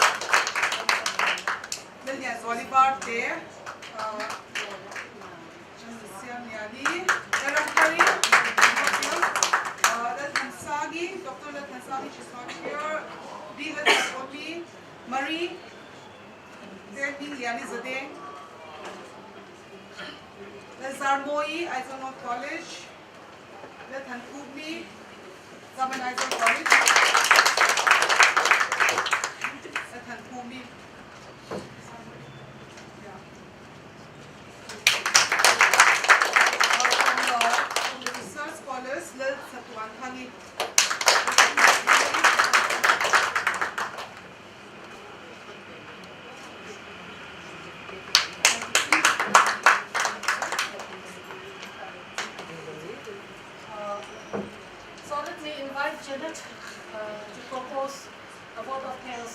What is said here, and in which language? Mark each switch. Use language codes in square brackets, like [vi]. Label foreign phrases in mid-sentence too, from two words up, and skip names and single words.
[en] Then there's Oliver there. Dr. Lansagi, she's not here. Dila Naomi, Marie, there being Liani Zadeh. Zarmoi, Aizol College. Lethan Kubli, Zaman Aizol College. Lethan Kubli. From the research scholars, Lil Satuanthani. So let me invite Janet to propose a vote of thanks.